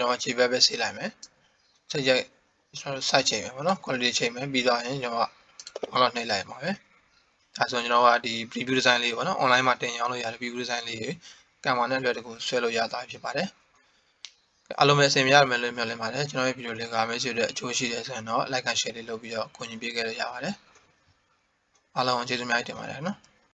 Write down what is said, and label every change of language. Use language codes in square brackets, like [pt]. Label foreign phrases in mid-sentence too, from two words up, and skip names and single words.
[my] ကျွန်တော်က JPEG ပဲစေးလိုက်မယ်စိတ်ကြိုက်ကျွန်တော် site ချိန်မယ်ပေါ့နော် quality ချိန်မယ်ပြီးတော့ရင်ကျွန်တော်က download နှိပ်လိုက်ပါပဲဒါဆိုကျွန်တော်ကဒီ [en] preview design [my] လေးပေါ့နော် online မှာတင်ရောင်းလို့ရတယ် [en] preview design [my] လေးကိုကံမာနဲ့လွယ်တကူဆွဲလို့ရတာဖြစ်ပါတယ်အားလုံးပဲအဆင်ပြေရမယ်လို့မျှော်လင့်ပါတယ်ကျွန်တော်ရဲ့ဗီဒီယိုလေးကမဲဆွေတဲ့အကျိုးရှိတယ်ဆိုရင်တော့ [en] like and share [my] လေးလုပ်ပြီးတော့ကူညီပေးခဲ့လို့ရပါတယ်အားလုံးကျေးဇူးများတင်ပါတယ်နော်